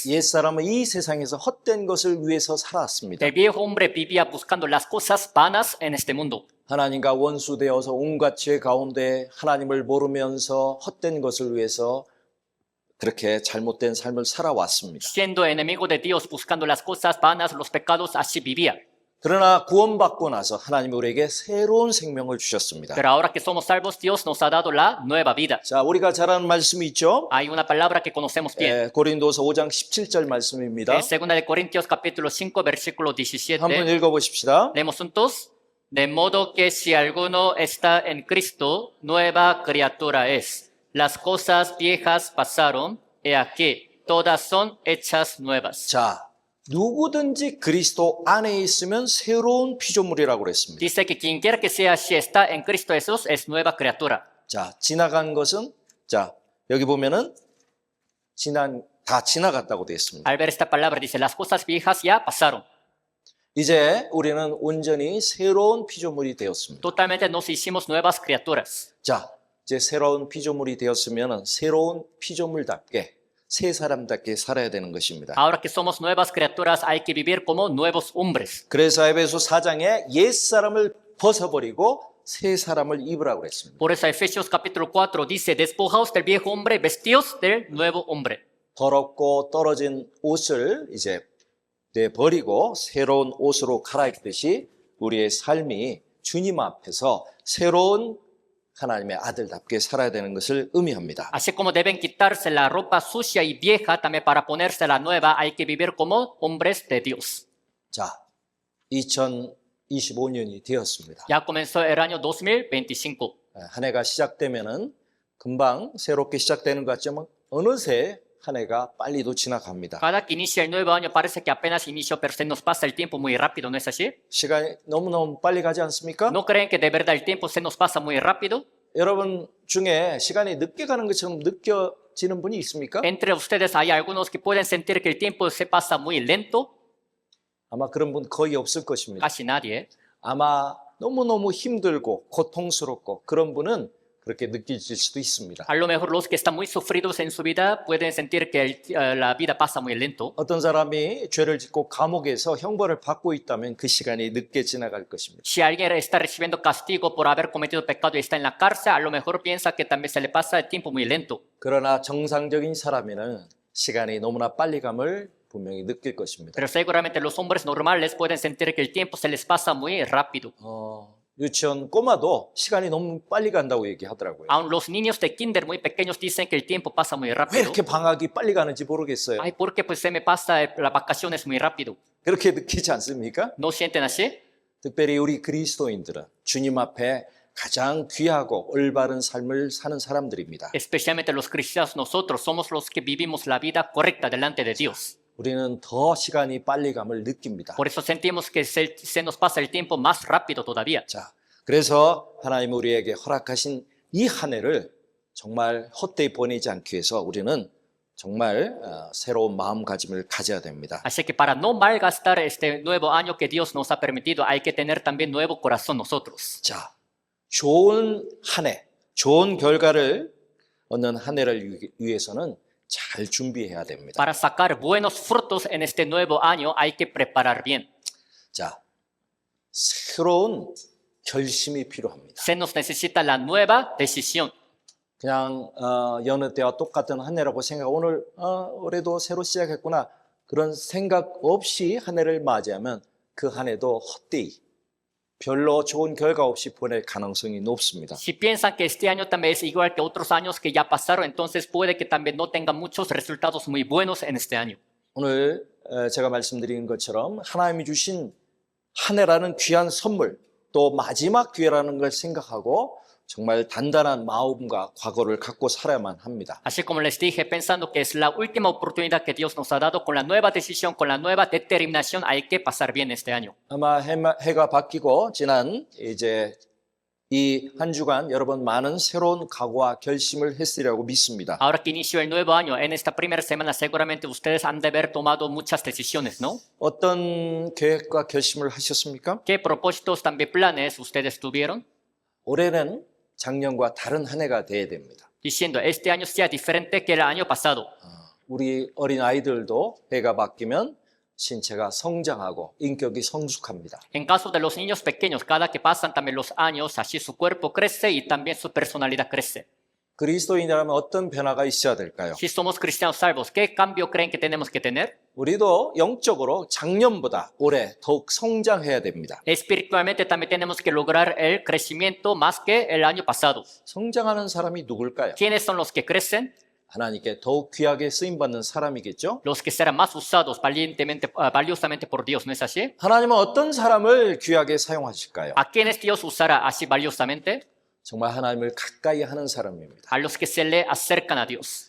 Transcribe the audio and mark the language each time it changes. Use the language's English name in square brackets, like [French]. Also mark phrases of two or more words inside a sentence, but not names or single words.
[Korean] 옛사람은 이 세상에서 헛된 것을 위해서 살았습니다. [Spanish] El viejo hombre vivía buscando las cosas vanas en este mundo. [Korean] 하나님과 원수되어서 온갖 죄 가운데 하나님을 모르면서 헛된 것을 위해서 그렇게 잘못된 삶을 살아왔습니다. [Spanish] Siendo enemigo de Dios, buscando las cosas vanas, los pecados, así vivía. [Korean] 그러나 구원받고 나서 하나님이 우리에게 새로운 생명을 주셨습니다. [Spanish] Pero ahora que somos salvos, Dios nos ha dado la nueva vida. [Korean] 자, 우리가 잘 아는 말씀이 있죠? [Spanish] Hay una palabra que conocemos bien. [Korean] 고린도서 5장 17절 말씀입니다. [Spanish] En 2 de Corintios capítulo 5, versículo 17. [Korean] 한번 읽어보십시다. [Spanish] Leemos juntos. De modo que si alguno está en Cristo, nueva criatura es. Las cosas viejas pasaron, he aquí, todas son hechas nuevas. [Korean] 자, 누구든지 그리스도 안에 있으면 새로운 피조물이라고 그랬습니다. [Spanish] Dice que quien quiera que sea, si está en Cristo Jesús, es nueva criatura. [Korean] 자, 지나간 것은 자, 여기 보면은 다 지나갔다고 되어 있습니다. [Spanish] Al ver esta palabra, dice, las cosas viejas ya pasaron. [Korean] 이제 우리는 온전히 새로운 피조물이 되었습니다. [Spanish] Totalmente nos hicimos nuevas criaturas. [Korean] 자, 이제 새로운 피조물이 되었으면 새로운 피조물답게 새 사람답게 살아야 되는 것입니다. [Spanish] Ahora que somos nuevas criaturas, hay que vivir como nuevos hombres. [Korean] 그래서 에베소 4장에 옛 사람을 벗어버리고 새 사람을 입으라고 그랬습니다. [Spanish] Por eso Efesios capítulo 4 dice, despojaos del viejo hombre, vestíos del nuevo hombre. [Korean] 더럽고 떨어진 옷을 이제 내버리고 새로운 옷으로 갈아입듯이 우리의 삶이 주님 앞에서 새로운 하나님의 아들답게 살아야 되는 것을 의미합니다. [Spanish] Así como deben quitarse la ropa sucia y vieja, también para ponerse la nueva, hay que vivir como hombres de Dios. [Korean] 자, 2025년이 되었습니다. [Spanish] Ya comenzó el año 2025. [Korean] 한 해가 시작되면은 금방 새롭게 시작되는 것 같지만 어느새 한 해가 빨리도 지나갑니다. [Spanish] Cada que inicia el nuevo año parece que apenas inició, pero se nos pasa el tiempo muy rápido, ¿no es así? [Korean] 시간이 너무너무 빨리 가지 않습니까? [Spanish] ¿No creen que de verdad el tiempo se nos pasa muy rápido? [Korean] 여러분 중에 시간이 늦게 가는 것처럼 느껴지는 분이 있습니까? [Spanish] Entre ustedes hay algunos que pueden sentir que el tiempo se pasa muy lento. [Korean] 아마 그런 분 거의 없을 것입니다. [Spanish] Casi nadie. [Korean] 아마 너무너무 힘들고 고통스럽고 그런 분은 그렇게 느껴질 수도 있습니다. [Spanish] A lo mejor los que están muy sufridos en su vida pueden sentir que la vida pasa muy lento. [Korean] 어떤 사람이 죄를 짓고 감옥에서 형벌을 받고 있다면 그 시간이 늦게 지나갈 것입니다. [Spanish] Si alguien está recibiendo castigo por haber cometido pecado y está en la cárcel, a lo mejor piensa que también se le pasa el tiempo muy lento. [Korean] 그러나 정상적인 사람에는 시간이 너무나 빨리 감을 분명히 느낄 것입니다. [Spanish] Pero seguramente los hombres normales pueden sentir que el tiempo se les pasa muy rápido. [Korean] 유치원 꼬마도 시간이 너무 빨리 간다고 얘기하더라고요. [Spanish] Aun los niños de kinder muy pequeños dicen que el tiempo pasa muy [Korean] 왜 [Spanish] rápido. [Korean] 이렇게 방학이 빨리 가는지 모르겠어요. [Spanish] Ay, porque pues se me pasa las vacaciones muy rápido. [Korean] 그렇게 느끼지 않습니까? [Spanish] ¿No sienten así? [Korean] 특별히 우리 그리스도인들은 주님 앞에 가장 귀하고 올바른 삶을 사는 사람들입니다. [Spanish] Especialmente los cristianos, nosotros somos los que vivimos la vida correcta delante de Dios. [Korean] 우리는 더 시간이 빨리 감을 느낍니다. [Spanish] Por eso sentimos que se nos pasa el tiempo más rápido todavía. [Korean] 자, 그래서 하나님 우리에게 허락하신 이 한 해를 정말 헛되이 보내지 않기 위해서 우리는 정말 새로운 마음가짐을 가져야 됩니다. [Spanish] Así que para no malgastar este nuevo año que Dios nos ha permitido, hay que tener también nuevo corazón nosotros. [Korean] 자, 좋은 한 해, 좋은 결과를 얻는 한 해를 위해서는 잘 준비해야 됩니다. [Spanish] Para sacar buenos frutos en este nuevo año hay que preparar bien. [Korean] 자, 새로운 결심이 필요합니다. [Spanish] Se nos necesita la nueva decisión. [Korean] 그냥 여느 때와 똑같은 한 해라고 생각. 오늘 올해도 새로 시작했구나. 그런 생각 없이 한 해를 맞이하면 그 한 해도 헛되이 별로 좋은 결과 없이 보낼 가능성이 높습니다. [Spanish] Si piensan que este año también es igual que otros años que ya pasaron, entonces puede que también no tengan muchos resultados muy buenos en este año. [Korean] 오늘 제가 말씀드린 것처럼 하나님이 주신 한 해라는 귀한 선물, 또 마지막 기회라는 걸 생각하고 정말 단단한 마음과 각오를 갖고 살아야만 합니다. [Spanish] Así como les dije, pensando que es la última oportunidad que Dios nos ha dado, con la nueva decisión, con la nueva determinación, hay que pasar bien este año. [Korean] 아마 해가 바뀌고 지난 이제 이 한 주간 여러분 많은 새로운 각오와 결심을 했으리라고 믿습니다. [Spanish] Ahora que inició el nuevo año, en esta primera semana seguramente ustedes han de haber tomado muchas decisiones, ¿no? [Korean] 어떤 계획과 결심을 하셨습니까? [Spanish] ¿Qué propósitos, también planes ustedes tuvieron? [Korean] 올해는 작년과 다른 한 해가 돼야 됩니다. [Spanish] Diciendo, este año sea diferente que el año pasado. [Korean] 우리 어린 아이들도 해가 바뀌면 신체가 성장하고 인격이 성숙합니다. [Spanish] En caso de los niños pequeños, cada que pasan también los años, así su cuerpo crece y también su personalidad crece. [Korean] 그리스도인이라면 어떤 변화가 있어야 될까요? [Spanish] Si somos cristianos salvos, ¿qué cambio creen que tenemos que tener? [Korean] 우리도 영적으로 작년보다 올해 더욱 성장해야 됩니다. [Spanish] Espiritualmente también tenemos que lograr el crecimiento más que el año pasado. [Korean] 성장하는 사람이 누굴까요? [Spanish] ¿Quiénes son los que crecen? [Korean] 하나님께 더욱 귀하게 쓰임받는 사람이겠죠? [Spanish] Los que serán más usados valiosamente por Dios, ¿no es así? [Korean] 하나님은 어떤 사람을 귀하게 사용하실까요? [Spanish] ¿A quiénes Dios usará así valiosamente? [Korean] 정말 하나님을 가까이 하는 사람입니다. [Spanish] A los que se le acercan a Dios.